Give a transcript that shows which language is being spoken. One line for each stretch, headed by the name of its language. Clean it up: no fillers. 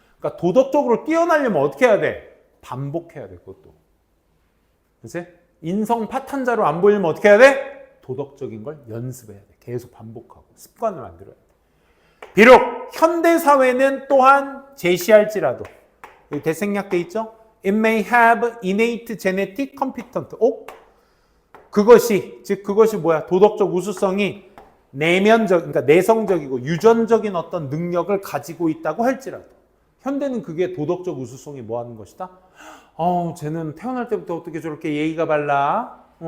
Korean: 그러니까 도덕적으로 뛰어나려면 어떻게 해야 돼? 반복해야 돼, 그것도. 그치? 인성 파탄자로 안 보이면 어떻게 해야 돼? 도덕적인 걸 연습해야 돼. 계속 반복하고 습관을 만들어야 돼. 비록 현대사회는 또한 제시할지라도 여기 대생략돼 있죠?
English: It may have innate genetic competence.
Korean: 그것이 뭐야? 도덕적 우수성이 그러니까 내성적이고 유전적인 어떤 능력을 가지고 있다고 할지라도 현대는 그게 도덕적 우수성이 뭐 하는 것이다? 쟤는 태어날 때부터 어떻게 저렇게 예의가 발라?